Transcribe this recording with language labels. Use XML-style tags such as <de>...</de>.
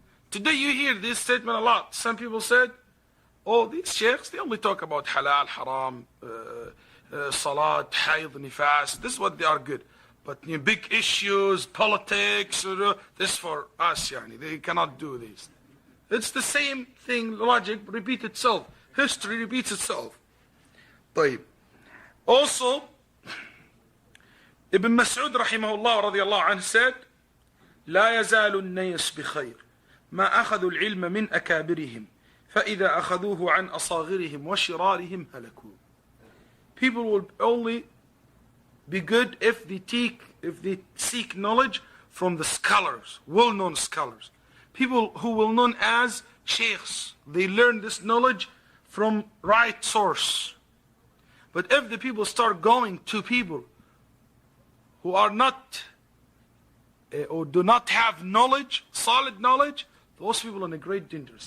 <en>Today you hear this statement a lot. Some people said, oh, these sheikhs, they only talk about halal, haram, salat, hayd, nifas. This is what they are good. But big issues, politics, this for us, they cannot do this. It's the same thing, logic repeats itself. History repeats itself.</en> <ar>طيب.</ar> <en>Also, Ibn Mas'ud rahimahullah radiyallahu anhu said,</en> <ar>لا يزال الناس بخير ما أخذوا العلم من أكابرهم فإذا أخذوه عن أصاغرهم وشرارهم هلكوا.</ar> <en>People will only be good if they seek knowledge from the scholars, well-known scholars. People who will known as sheikhs. They learn this knowledge from right source. But if the people start going to people who are not or do not have knowledge, solid knowledge, those people are in a great danger.</en>